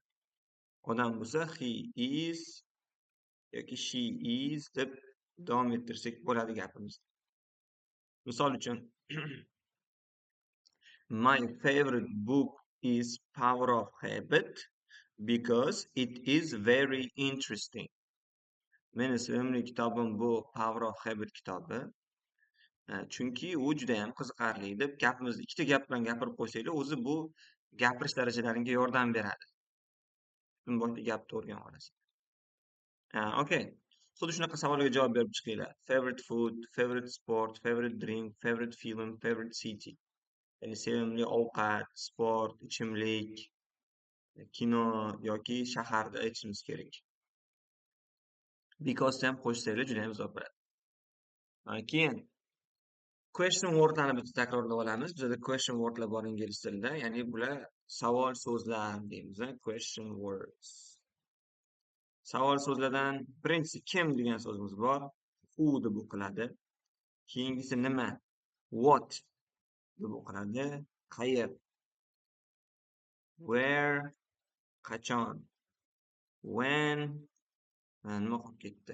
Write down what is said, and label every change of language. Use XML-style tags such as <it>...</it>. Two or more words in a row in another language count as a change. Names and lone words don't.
<uz>Odam bo'lsa</uz> <en>he is</en> <uz>yoki</uz> <en>she is</en> <uz>deb davom ettirsak bo'ladi gapimizni. Misol uchun</uz> <en>my favorite book is Power of Habit because it is very interesting.</en> <uz>Meni sevimli kitobim bu Power of Habit kitobi. Chunki u juda ham qiziqarli deb gapimizni ikkita gap bilan gapirib qo'ysanglar, o'zi bu gapirish darajalaringga yordam beradi. Butun boshli gapni o'rganib olasiz. Okay. Xuddi shunaqa savollarga javob berib chiqinglar.</uz> <en>Favorite food, favorite sport, favorite drink, favorite film, favorite city.</en> <uz>Ya'ni sevimli ovqat, sport, ichimlik, kino yoki shaharda aytishimiz kerak. Because ham qo'shsanglar juda ham zo'r bo'ladi. Keyin</uz> <en>question wordlarni</en> <uz>bitta takrorlab olamiz. Bizda</uz> <en>question wordlar</en> <uz>bor ingliz tilida. Ya'ni bular savol so'zlar deymiz.</uz> <en>Question words.</en> <uz>Savol so'zlardan birinchisi kim degan so'zimiz bor. Who deb o'qiladi. Keyingisi nima? What deb o'qiladi. Qayer? Where? Qachon? When? Nima qolib ketdi?</uz>